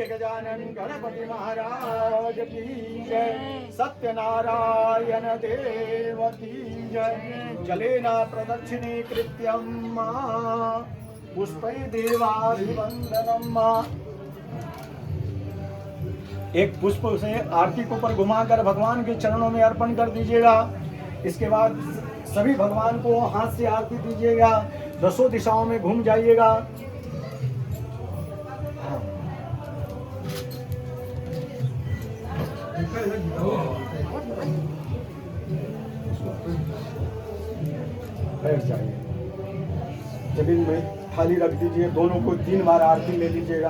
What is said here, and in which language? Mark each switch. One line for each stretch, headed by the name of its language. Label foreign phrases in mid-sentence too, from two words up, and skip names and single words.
Hindi: गजानन गणपति महाराज की जय, सत्यनारायण देव की जय।
Sanskrit: जलेना प्रदक्षिणी कृत्यम पुष्पै देवाभिवंदनम।
Hindi: एक पुष्प से आरती को ऊपर घुमाकर भगवान के चरणों में अर्पण कर दीजिएगा। इसके बाद सभी भगवान को हाथ से आरती दीजिएगा, दसों दिशाओं में घूम जाइएगा। बैठ जाइए, जमीन में थाली रख दीजिए, दोनों को 3 बार आरती ले लीजिएगा।